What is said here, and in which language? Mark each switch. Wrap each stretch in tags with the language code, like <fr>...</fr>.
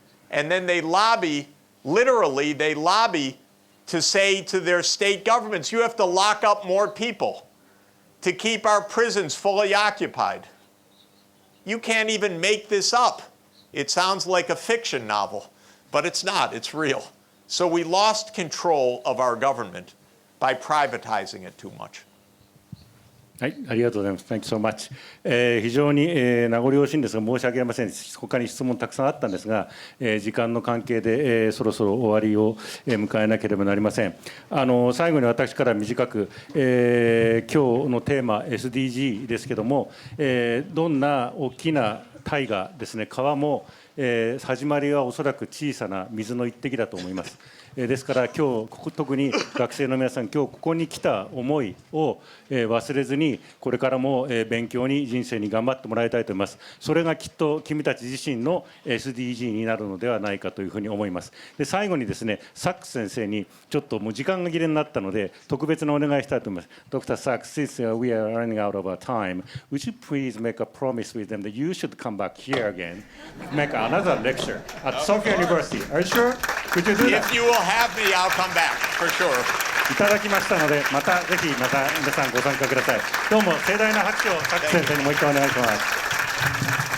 <en>And then they lobby, literally, they lobby to say to their state governments, you have to lock up more people to keep our prisons fully occupied. You can't even make this up. It sounds like a fiction novel, but it's not, it's real. So we lost control of our government by privatizing it too much.</en> <ja>はい、ありがとうございます。</ja> <en>Thank you so much.</en> <ja>非常に、名残惜しいんですが申し訳ありません。他に質問たくさんあったんですが、時間の関係で、そろそろ終わりを、迎えなければなりません。最後に私から短く、今日のテーマ SDG ですけども、どんな大きな大河ですね、川も、始まりはおそらく小さな水の一滴だと思います。ですから今日特に学生の皆さん、今日ここに来た思いを忘れずにこれからも勉強に人生に頑張ってもらいたいと思います。それがきっと君たち自身の SDG になるのではないかというふうに思います。で最後にですね、サックス先生にちょっともう時間が切れになったので特別なお願いしたいと思います。</ja> <en>Dr. Sachs, since we are running out of our time, would you please make a promise with them that you should come back here again, make another lecture at Sophia University? Are you sure? Could you do that? If you will have me, I'll come back, for sure.</en> <ja>いただきましたので、またぜひまた皆さんご参加ください。どうも盛大な拍手をサックス先生にもう一回お願いします。</ja>